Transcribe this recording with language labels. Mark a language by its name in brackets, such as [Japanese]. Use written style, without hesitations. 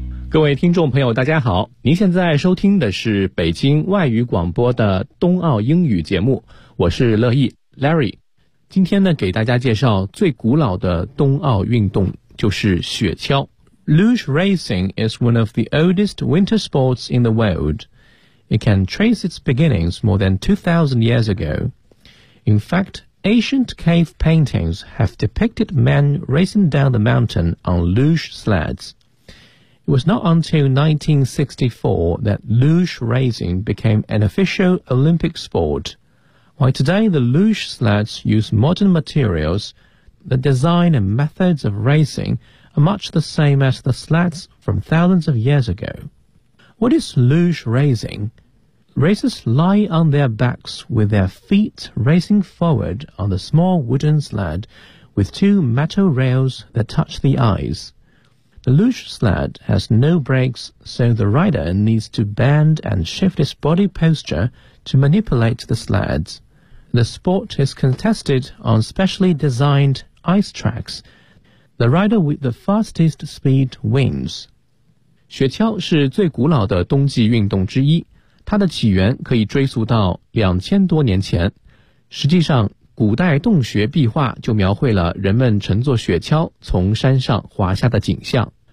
[Chinese] 各位听众朋友，大家好，您现在收听的是北京外语广播的冬奥英语节目，我是乐意 Larry。今天呢，给大家介绍最古老的冬奥运动，就是雪橇。 [English] Luge racing is one of the oldest winter sports in the world. It can trace its beginnings more than 2,000 years ago. In fact, ancient cave paintings have depicted men racing down the mountain on luge sleds. It was not until 1964 that luge racing became an official Olympic sport. While today the luge sleds use modern materials, the design and methods of racing are much the same as the sleds from thousands of years ago. What is luge racing? Racers lie on their backs with their feet racing forward on the small wooden sled with two metal rails that touch the ice. The luge sled has no brakes, so the rider needs to bend and shift his body posture to manipulate the sleds. The sport is contested on specially designed ice tracks. The rider with the fastest speed wins. [Chinese] 雪橇是最古老的冬季运动之一，它的起源可以追溯到2000多年前。实际上，古代洞穴壁画就描绘了人们乘坐雪橇从山上滑下的景象。